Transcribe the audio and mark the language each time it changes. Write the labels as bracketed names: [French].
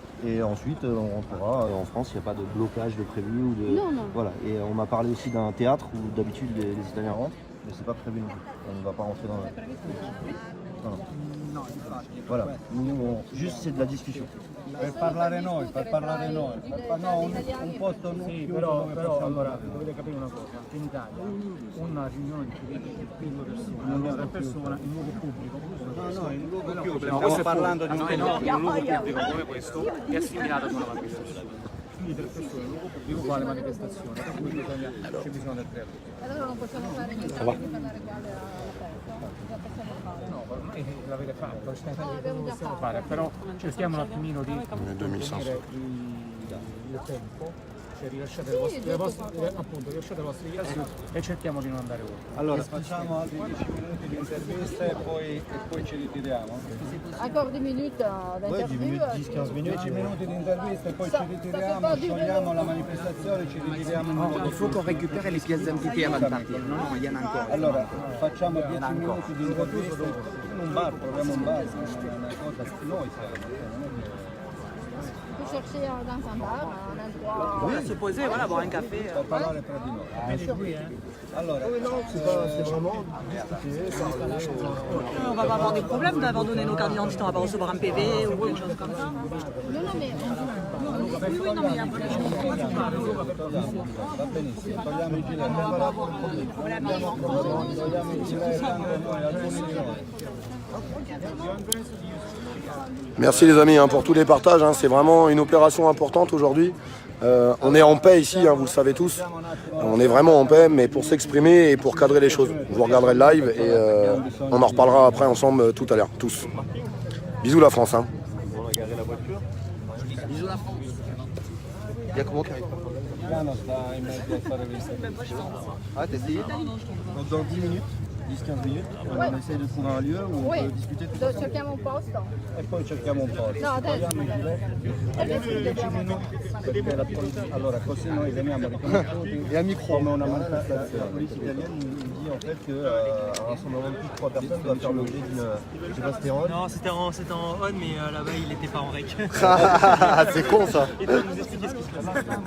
[French] Et ensuite, on rentrera en France, il n'y a pas de blocage de prévu. Ou de... Non, non. Voilà. Et on m'a parlé aussi d'un théâtre où d'habitude les Italiens rentrent, mais c'est pas prévu non plus. On ne va pas rentrer dans le... Non. Voilà, nous, juste c'est de la discussion. [Italian] Per parlare noi. No, un posto Sì, però allora dovete capire una cosa, in Italia una riunione di 3 persone in luogo pubblico. No, in luogo pubblico. Stiamo parlando di un luogo pubblico come questo è assimilato ad una manifestazione. Quindi 3 persone in luogo pubblico uguale manifestazione, quindi c'è bisogno del credo. Allora non possiamo fare niente per parlare uguale all'aperto. Cosa possiamo fare? No, ormai l'avete fatto, non possiamo fare, però cerchiamo un attimino di tenere il tempo, cioè rilasciate le vostre dichiarazioni e cerchiamo di non andare oltre. Allora facciamo altri 10 minuti di intervista e poi ci ritiriamo. [French] Encore 10 minutes d'interview. [Italian] 10 minuti di intervista e poi ci ritiriamo, sciogliamo la manifestazione, ci ritiriamo. [French] Il faut qu'on récupère les pièces d'identité avant de partir. Non, il y en a encore. [Italian] Allora facciamo 10 minuti di intervista in un bar, proviamo un bar, una cosa noi [French] Chercher dans un bar, un endroit. Se poser, voilà, boire un café. [Italian] per parlare tra di noi. Allora, [French] C'est vraiment discuter, On va pas avoir des problèmes d'abandonner nos cartes d'identité, on va pas recevoir un PV ou quelque chose comme ça. Non, mais Oui, non, mais il y a un peu [Italian] va benissimo, togliamo il gilet, non va togliamo il gilet, tanto noi alcuni di noi. [French] Merci les amis pour tous les partages, c'est vraiment une opération importante aujourd'hui. On est en paix ici, vous le savez tous. On est vraiment en paix, mais pour s'exprimer et pour cadrer les choses. Vous regarderez le live et on en reparlera après ensemble tout à l'heure, tous. Bisous la France. Bisous la France. Il y a comment qui arrive [Italian] Piano sta in mezzo a fare questa. [French] Ah, t'as essayé? Donc dans 10 minutes, 10-15 minutes, on essaye de trouver un lieu où on peut discuter tout ensemble. [Italian] cerchiamo un posto. E poi cerchiamo un po'. No, adesso. Adesso 10 minuti perché la polizia. Allora così noi veniamo riconosciuti come una manifestazione. [French] La police italienne nous dit en fait qu'un rassemblement de plus de 3 personnes doit faire l'objet d'une, je sais pas, c'était en on. Non, c'était en on, mais là-bas il n'était pas en rec. C'est con ça. Il doit nous expliquer ce qui se passe.